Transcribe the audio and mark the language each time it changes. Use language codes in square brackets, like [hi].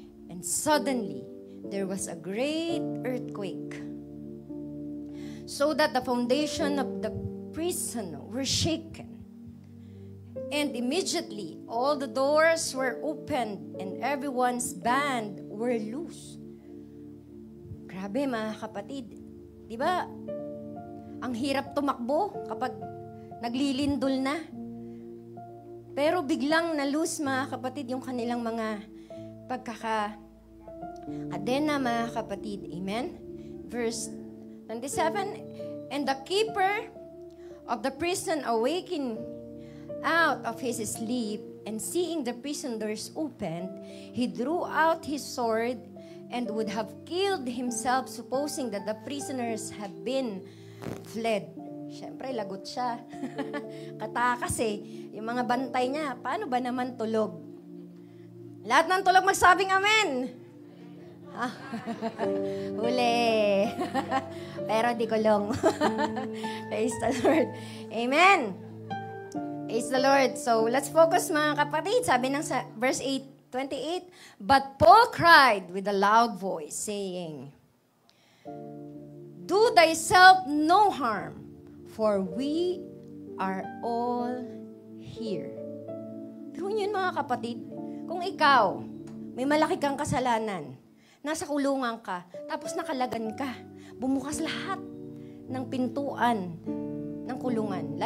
[en] And suddenly, there was a great earthquake, so that the foundation of the prison were shaken. And immediately, all the doors were opened, and everyone's band were loose. [tl] Grabe mga kapatid. Di ba? Ang hirap tumakbo kapag naglilindol na. Pero biglang na-lose mga kapatid yung kanilang mga pagkaka-adena mga kapatid. Amen? [en] Verse 27, and the keeper of the prison awakened out of his sleep, and seeing the prison doors opened, he drew out his sword and would have killed himself, supposing that the prisoners have been fled. [tl] Siyempre, lagot siya. Katakas eh. Yung mga bantay niya, paano ba naman tulog? Lahat ng tulog magsabing amen. Huli. Pero di kulong. [en] Praise the Lord. Amen. Praise the Lord. So, let's focus [tl] mga kapatid. Sabi ng [en] verse 28, but Paul cried with a loud voice, saying, do thyself no harm, for we are all here. [tl] Pero yun mga kapatid, kung ikaw, may malaki kang kasalanan, nasa kulungan ka, tapos nakalagan ka, bumukas lahat ng pintuan ng kulungan.